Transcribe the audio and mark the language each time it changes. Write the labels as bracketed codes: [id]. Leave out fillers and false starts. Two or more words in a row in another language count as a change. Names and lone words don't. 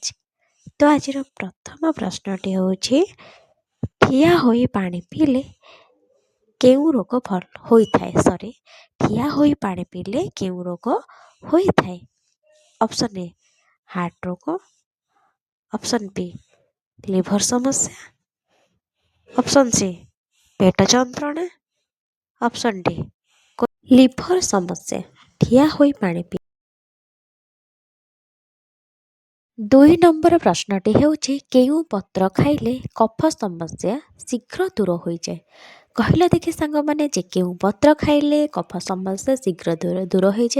[or] ତ ଆଜିର ପ୍ରଥମ ପ୍ରଶ୍ନଟି ହେଉଛି, ଠିଆ ହୋଇ ପାଣି ପିଇଲେ କେଉଁ ରୋଗ ଭଲ ହୋଇଥାଏ? ଠିଆ ହୋଇ ପାଣି ପିଇଲେ କେଉଁ ରୋଗ ହୋଇଥାଏ? [en] option A [or] ହାର୍ଟ ରୋଗ, [en] option B [or] ଲିଭର ସମସ୍ୟା, [en] option C [or] ପେଟ ଯନ୍ତ୍ରଣା, [en] option D [or] ଲିଭର ସମସ୍ୟା। ଠିଆ ହୋଇ ପାଣି ପିଇ। 2 ନମ୍ବର ପ୍ରଶ୍ନଟି ହେଉଛି, କେଉଁ ପତ୍ର ଖାଇଲେ କଫ ସମସ୍ୟା ଶୀଘ୍ର ଦୂର ହୋଇଯାଏ? କହିଲ ଦେଖି ସାଙ୍ଗମାନେ ଯେ କେଉଁ ପତ୍ର ଖାଇଲେ କଫ ସମସ୍ୟା ଶୀଘ୍ର ଦୂର ହୋଇଯାଏ?